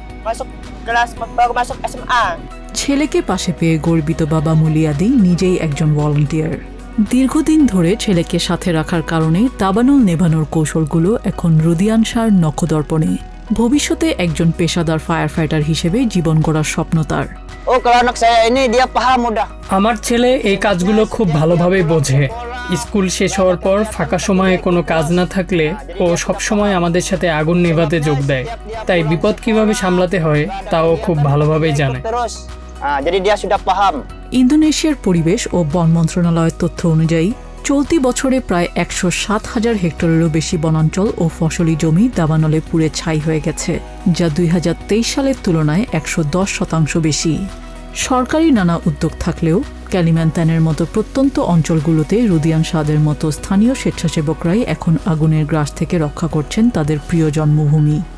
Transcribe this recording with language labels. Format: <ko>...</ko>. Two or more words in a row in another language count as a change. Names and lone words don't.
<bn>ছেলেকে পাশে পেয়ে গর্বিত বাবা মুলিয়াদি নিজেই একজন ভলান্টিয়ার। দীর্ঘদিন ধরে ছেলেকে সাথে রাখার কারণে দাবানল নেভানোর কৌশলগুলো এখন রুদিয়ান শাহর নখদর্পণে। ভবিষ্যতে একজন পেশাদার</bn> <en>fire fighter</en> <bn>হিসেবে জীবন গড়ার স্বপ্ন তার।</bn> <id>Oh, kalau anak saya ini dia paham mudah.</id> <bn>আমার ছেলে এই কাজগুলো খুব ভালোভাবে বোঝে। স্কুল শেষ হওয়ার পর ফাঁকা সময়ে কোনো কাজ না থাকলে ও সবসময় আমাদের সাথে আগুন নেভাতে যোগ দেয়, তাই বিপদ কিভাবে সামলাতে হয় তাও খুব ভালোভাবেই জানে।</bn> <id>Terus, jadi dia sudah paham.</id> <bn>ইন্দোনেশিয়ার পরিবেশ ও বন মন্ত্রণালয়ের তথ্য অনুযায়ী চলতি বছরে প্রায় 107,000 হেক্টরেরও বেশি বনাঞ্চল ও ফসলি জমি দাবানলে পুড়ে ছাই হয়ে গেছে, যা 2023 সালের তুলনায় 110% বেশি। সরকারি নানা উদ্যোগ থাকলেও ক্যালিম্যান্তানের মতো প্রত্যন্ত অঞ্চলগুলোতে রুদিয়ান সাদের মতো স্থানীয় স্বেচ্ছাসেবকরাই এখন আগুনের গ্রাস থেকে রক্ষা করছেন তাদের প্রিয় জন্মভূমি।</bn>